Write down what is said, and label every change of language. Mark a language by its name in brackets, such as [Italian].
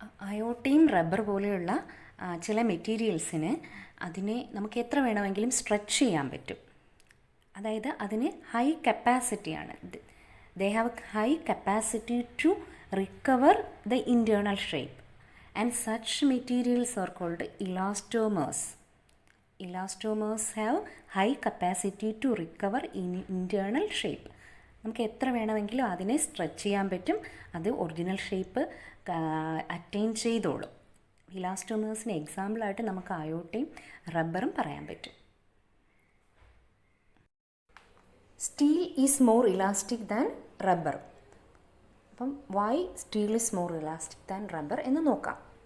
[Malayalam] അയോട്ടയും rubber പോലെയുള്ള ചില മെറ്റീരിയൽസിന് അതിനെ നമുക്ക് എത്ര വേണമെങ്കിലും സ്ട്രെച്ച് ചെയ്യാൻ പറ്റും. അതായത് അതിന് high കപ്പാസിറ്റിയാണ്. [English] They have high capacity to recover the internal shape and such materials are called elastomers. Elastomers have high capacity to recover in internal shape. [Malayalam] നമുക്ക് എത്ര വേണമെങ്കിലും അതിനെ സ്ട്രെച്ച് ചെയ്യാൻ പറ്റും, അത് ഒറിജിനൽ ഷേപ്പ് അറ്റൈൻ ചെയ്തോളും. ഇലാസ്റ്റോമേഴ്സിന് എക്സാമ്പിളായിട്ട് നമുക്ക് അയോട്ടയും റബ്ബറും പറയാൻ പറ്റും. [English] Steel is more elastic than rubber. അപ്പം why steel is more elastic than rubber [Malayalam] എന്ന് നോക്കാം.